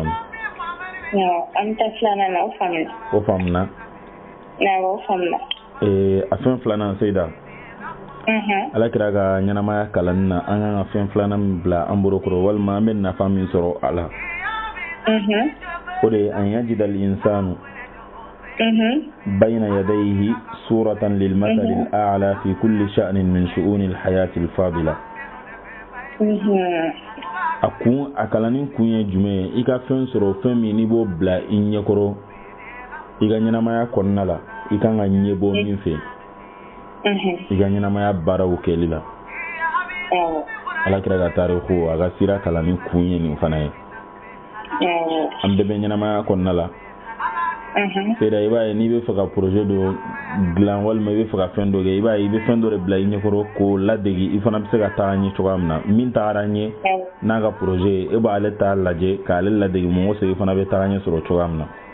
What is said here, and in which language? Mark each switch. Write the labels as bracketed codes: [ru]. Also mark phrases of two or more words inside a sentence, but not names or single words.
[bm] an ta filanan na o faamuna o faamuna o faamuna a fɛn filanan Seyida alakira ka ɲɛnamaya kalanni na an kan ka fɛn filanan min bila an bolokɔrɔ walima an bɛ nafa min sɔrɔ a la o de an [ar] يجد الإنسان بين يديه صورة للمثل الأعلى في كل شأن من شؤون الحياة الفاضلة [bm] a kalannin kun ye jumɛn ye i ka fɛn sɔrɔ fɛn min n'i b'o bila i ɲɛkɔrɔ i ka ɲɛnamaya kɔnɔna la i kan ka ɲɛbɔ min fɛ i ka ɲɛnamaya baaraw kɛli la alakira ka tariku a ka sira kalannin kun ye nin fana ye an bɛɛ bɛ ɲɛnamaya kɔnɔna la Seyida i b'a ye n'i bɛ fɛ ka projet dɔ dilan walima i bɛ fɛ ka fɛn dɔ kɛ i b'a ye i bɛ fɛn dɔ de bila i ɲɛkɔrɔ k'o ladegi i fana bɛ se ka taa ɲɛ cogoya min na min tagara ɲɛ n'a ka projet e b'ale ta lajɛ k'ale ladegi mun kosɛbɛ i fana bɛ taa ɲɛ sɔrɔ cogoya min na